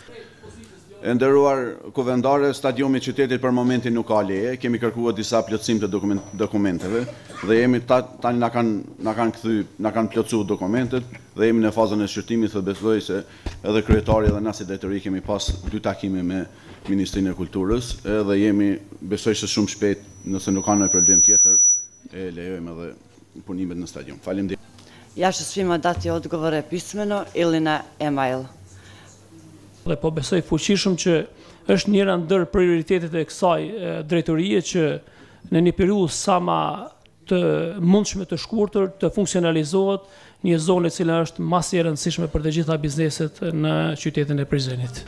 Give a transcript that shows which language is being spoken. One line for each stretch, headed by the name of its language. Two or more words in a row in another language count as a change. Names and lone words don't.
Albanian: E nderuar kuvendare, stadiumi i qytetit për momentin nuk ka leje, kemi kërkuar disa plotësim të dokumenteve dhe jemi tani na kanë plotësuar dokumentet dhe jemi në fazën e shqyrtimit dhe besoj se edhe kryetari dhe na si drejtori kemi pas 2 takime me Ministrinë e Kulturës dhe jemi besoj se shumë shpejt nëse nuk ka ndonjë problem tjetër e lejojmë edhe punimet në stadium. Faleminderit.
Serbian: Ja që svima dati odgovore pismeno ili na e-mail.
Albanian: Dhe po besoj fuqishëm që është njëra ndër prioritetet e kësaj drejtorie që në një periudhë sa më të mundshme të shkurtër të funksionalizohet një zonë e cila është mas e rëndësishme për të gjitha bizneset në qytetin e Prizrenit.